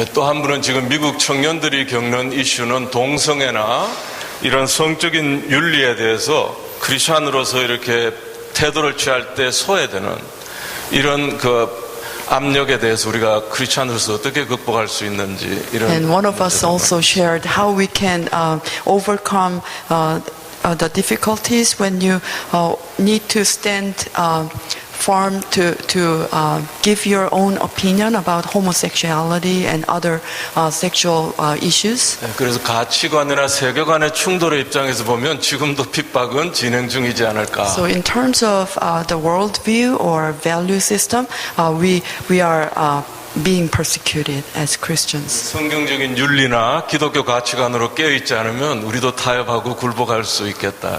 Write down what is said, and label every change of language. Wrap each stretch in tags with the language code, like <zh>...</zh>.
<ko>또 한 분은 지금 미국 청년들이 겪는 이슈는 동성애나 이런 성적인 윤리에 대해서 크리스천으로서 이렇게 태도를 취할 때 소외되는 이런 그 압력에 대해서 우리가 크리스천으로서 어떻게 극복할 수 있는지 이런.</ko> <en>And one of us also shared how we can overcome the difficulties when you need to stand firm to give your own opinion about homosexuality and other sexual issues.</en> <ko>그래서 가치관이나 세계관의 충돌의 입장에서 보면 지금도 핍박은 진행 중이지 않을까.</ko> <en>So in terms of the worldview or value system, we are being persecuted as Christians.</en> <ko>성경적인 윤리나 기독교 가치관으로 깨어있지 않으면 우리도 타협하고 굴복할 수 있겠다.</ko>